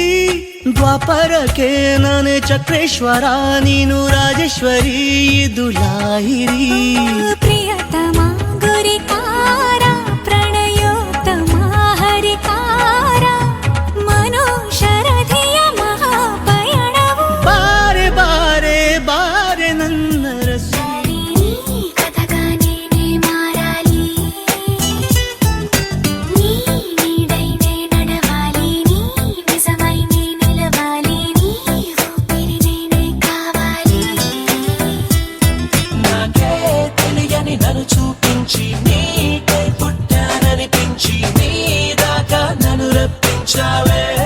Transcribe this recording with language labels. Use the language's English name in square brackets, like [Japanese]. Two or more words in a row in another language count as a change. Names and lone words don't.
[Kannada] ದ್ವಾಪರಕ್ಕೆ ನಾನೇ ಚಕ್ರೇಶ್ವರ ನೀನು ರಾಜೇಶ್ವರಿ ಇದು ಲಾಹಿರಿ. ಪ್ರಿಯತಮ ಗುರಿಕಾರ ಪ್ರಣಯೋತ್ತಮ ಹರಿಕಾರ ಮನೋಶರಧಿಯ ಮಹಾಪಯಣವು. ಬಾರೆ ಬಾರೆ ಬಾರೆ ನನ್ನ ರಸ, [Telugu] కథగానే మారాలి నీ నీడైనే నడవాలి నీ నిజమైనే నిలవాలి నీ ఊపిరినే కావాలి. నాకే తెలియని నన్ను చూపించి నీకై పుట్టాననిపించి నీ దాకా నన్ను రప్పించావే.